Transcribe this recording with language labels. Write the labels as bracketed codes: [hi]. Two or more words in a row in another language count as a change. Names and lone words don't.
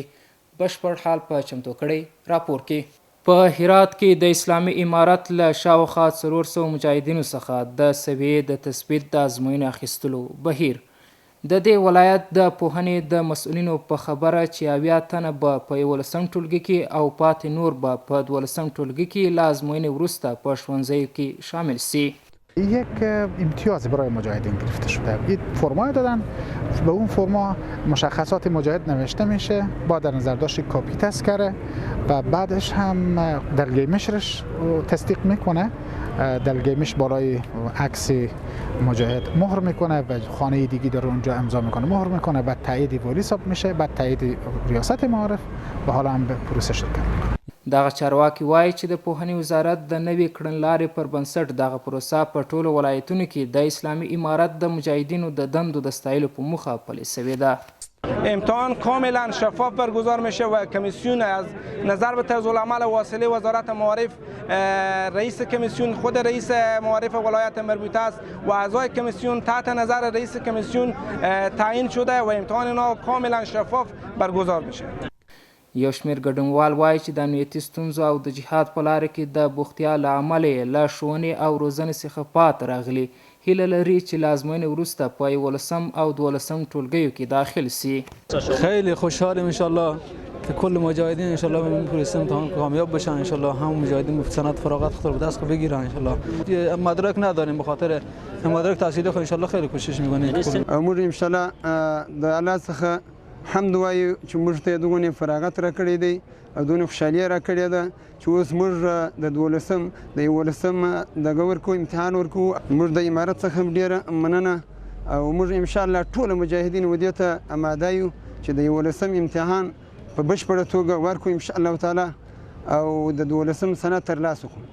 [ps] بشپړ حال په چمتو کړی راپور کې. په هرات کې د اسلامي امارت له شاوخوا 400 مجاهدینو څخه د سویې د تثبیت د ازموینې اخیستلو بهیر. د دې ولایت د پوهنې د مسؤلینو په خبره چې 80 تنه به په 11 ټولګي کې او پاتې نور به په 12 ټولګي کې له ازموینې وروسته په ښوونځیو کې شامل سي. [fa] یک امتیاز برای مجاهدین گرفته شده. این فرمای دادن، به اون فرما مشخصات مجاهد نوشته میشه، با در نظر داشت کاپی تست کرده و بعدش هم دلگیمشش تصدیق میکنه. دلگیمش بالای عکس مجاهد مهر میکنه و خانه دیگی در اونجا امضا میکنه، مهر میکنه، بعد تایید والی حساب میشه، بعد تایید ریاست معارف و حالا هم به پروسه شرکت میکنه. [ps] دغه چارواکي وایي چې د پوهنې وزارت د نوې کړنلارې پر بنسټ دغه پروسه په ټولو ولایتونو کې د اسلامي امارت د مجاهدینو د دندو د ستایلو په موخه پلې شوې ده. [fa] امتحان کاملا شفاف برگزار میشه و کمیسیون از نظر به طرز العمل واصله وزارت معارف، رئیس کمیسیون خود رئیس معارف ولایت مربوطه است و اعضای کمیسیون تحت نظر رئیس کمیسیون تعیین شده و امتحان اینا کاملا شفاف برگزار میشه. [ps] یو شمېر ګډونوال وایي چې د امنیتي ستونزو او د جهاد په لاره کې د بوختیا له امله یې له ښوونې او روزنې څخه پاتې راغلي. هیله لري چې له ازموینې وروسته په 11 او 12 ټولګیو کې داخل سي. [fa] خیلی خوشحالیم انشالله که کل مجاهدین انشالله به پروسه امتحان کامیاب بشن، انشالله هم مجاهدین سند فراغت خود رو به دست بگیرن. انشالله مدرک نداریم، به خاطر مدرک تحصیلی خود انشالله خیلی کوشش میکنیم. [ps] موږ انشالله د الله څخه حمد وایو چې موږ ته دغه فراغت راکړی دی او دونه خوشحالي راکړې ده چې اوس موږ د 12 د 11 دغه ورکو امتحان ورکو. موږ د امارت څخه ډیره مننه او موږ [ar] ان شاء الله [ps] ټول مجاهدین ودې ته آماده یو چې د 11 امتحان په بشپړه توګه ورکو [ar] ان شاء الله تعالی [ps] او د 12 سنه ترلاسه کړو.